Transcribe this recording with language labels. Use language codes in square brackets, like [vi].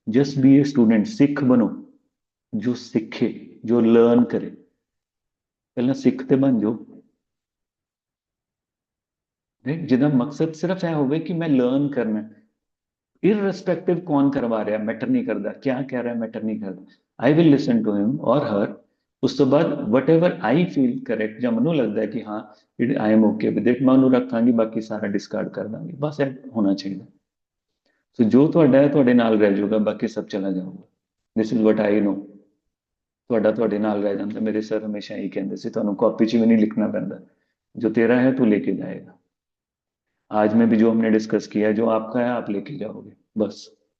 [hi] Just be a student, Sikh बनो, जो सीखे, जो लर्न करे। पहला सिख ते बन जाओ, जिदा मकसद सिर्फ है होवे कि मैं लर्न करना, इररिस्पेक्टिव कौन करवा रहा है मैटर नहीं करता, क्या कह रहा है मैटर नहीं करता। [en] I will listen to him और her. [pa] ਉਸ ਤੋਂ ਬਾਅਦ [en] whatever I feel correct, [pa] ਜਾਂ ਮੈਨੂੰ ਲੱਗਦਾ ਹੈ ਕਿ ਹਾਂ [en] I am okay with it, [pa] ਮੈਂ ਉਹਨੂੰ ਰੱਖਾਂਗੀ, ਬਾਕੀ ਸਾਰਾ ਡਿਸਕਾਰਡ ਕਰ ਦਾਂਗੀ, ਬਸ ਇਹ ਹੋਣਾ ਚਾਹੀਦਾ। ਸੋ ਜੋ ਤੁਹਾਡਾ ਹੈ ਤੁਹਾਡੇ ਨਾਲ ਰਹਿ ਜਾਊਗਾ, ਬਾਕੀ ਸਭ ਚਲਾ ਜਾਊਗਾ। [en] This is what I know. [pa] ਤੁਹਾਡਾ ਤੁਹਾਡੇ ਨਾਲ ਰਹਿ ਜਾਂਦਾ। ਮੇਰੇ ਸਰ ਹਮੇਸ਼ਾ ਇਹੀ ਕਹਿੰਦੇ ਸੀ, ਤੁਹਾਨੂੰ ਕਾਪੀ 'ਚ ਵੀ ਨਹੀਂ ਲਿਖਣਾ ਪੈਂਦਾ, [hi] जो तेरा है तू लेके जाएगा। आज में भी जो हमने डिस्कस किया है, जो आपका है आप लेके जाओगे। बस।